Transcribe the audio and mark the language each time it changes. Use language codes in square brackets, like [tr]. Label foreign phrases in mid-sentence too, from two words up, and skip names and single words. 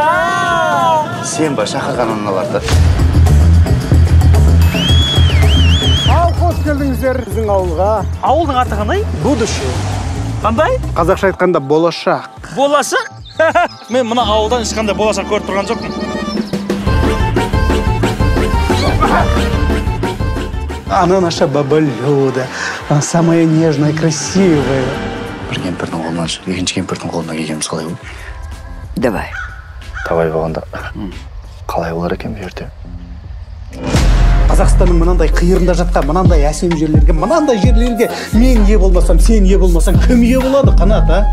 [kk] Сен ба шақырған аналарды. Ал, қош келдіңіздер біздің ауылға. Ауылдың аты қандай? [ru] Будущее. [kk] Қандай? Қазақша айтқанда болашақ. Болашақ? Мен мына ауылдан ешқандай болашақ көріп тұрған жоқпын. [ru] Она наша баба Люда, она самая нежная, красивая. [kk] Бір кемпірдің қолынан шығып, екінші кемпірдің қолына келгеніміз қалай ғой? [ru] Давай. [kk] Давай болғанда қалай болар екен бұл жерде? Қазақстанның мынандай қиырында жатқан, мынандай әсем жерлерге, мынандай жерлерге мен ие болмасам, сен ие болмасаң, кім ие болады, Қанат, а?